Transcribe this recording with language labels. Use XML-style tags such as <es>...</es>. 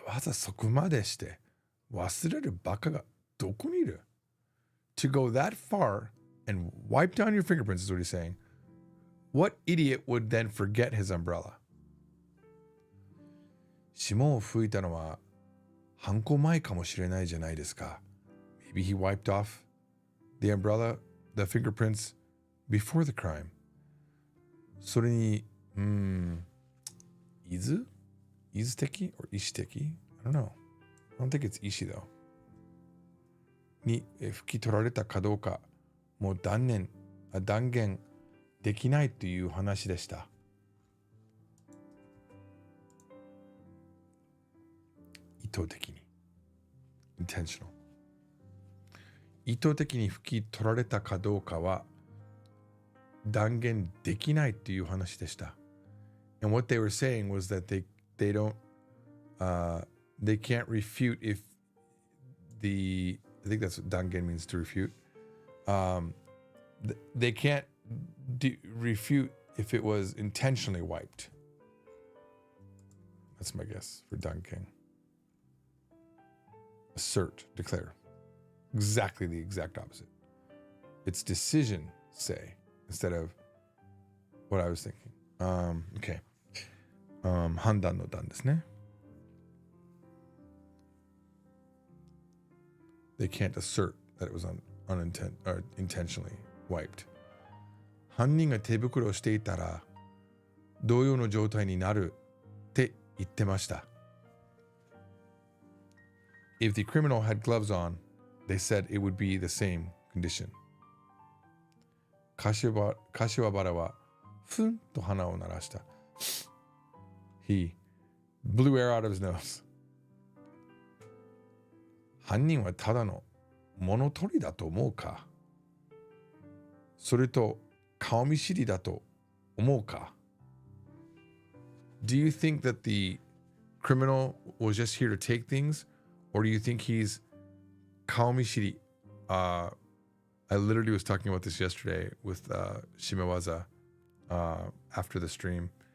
<ja>わざそこまでして忘れるバカがどこにいる?</ja> <en>To go that far and wipe down your fingerprints is what he's saying. What idiot would then forget his umbrella?</en> <ja>指紋を拭いたのは犯行前かもしれないじゃないですか.</ja> <en>Maybe he wiped off the umbrella, the fingerprints before the crime.</en> <ja>それに、伊豆的 or 意思的?</ja> <en>I don't know. I don't think it's 意思 though.</en> <ja>に拭き取られたかどうかもう断言できないという話でした。意図的に intentional 意図的に拭き取られたかどうかは断言できないという話でした。</ja> <en>And what they were saying was that they don't they can't refute if the I think that's what dangen means, to refute. They can't refute if it was intentionally wiped. That's my guess for dangen. Assert, declare. Exactly the exact opposite. It's decision, say, instead of what I was thinking.</en> <ja>Okay. 判断の断ですね。</ja> <en>They can't assert that it was intentionally wiped.</en> <ja>犯人が手袋をしていたら同様の状態になるって言ってました。</ja> <en>If the criminal had gloves on, they said it would be the same condition.</en> <ja>柏原はふんと鼻を鳴らした。</ja> <en>He blew air out of his nose.</en> <ja>犯人はただの物取りだと思うか？それと顔見知りだと思うか？</ja> <en>Do you think that the criminal was just here to take things, or do you think he's 顔見知り? I literally was talking about this yesterday with Shimewaza after the stream.</en>